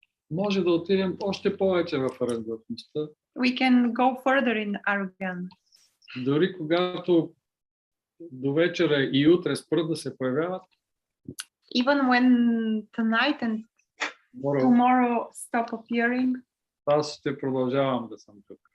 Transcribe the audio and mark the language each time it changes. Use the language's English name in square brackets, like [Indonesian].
[Bulgarian] Може да отидем още повече в арогантността. [English] We can go further in arrogance. [Bulgarian] Дори когато до вечера и утре спрат да се появяват, [English] Even when tonight and tomorrow stop appearing, [Bulgarian] аз ще продължавам да съм тук.